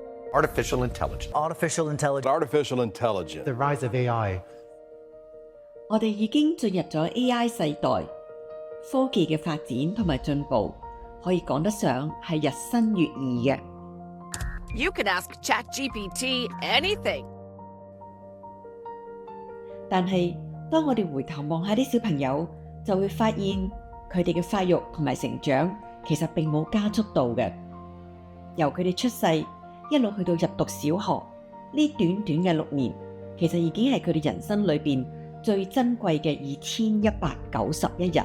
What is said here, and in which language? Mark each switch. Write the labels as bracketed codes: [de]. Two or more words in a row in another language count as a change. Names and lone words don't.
[en] Artificial intelligence. Artificial intelligence. Artificial intelligence. The rise of AI. [yue] 我哋已經進入咗 AI 世代，科技嘅發展同埋進步，可以講得上係日新月異嘅。 [en] You can ask ChatGPT anything. [yue] 但係當我哋回頭望下啲小朋友，就會發現佢哋嘅發育同埋成長其實並冇加速度嘅。由佢哋出世一路去到入讀小學，呢短短嘅6年，其實已經係佢哋人生裏邊最珍貴嘅2191日。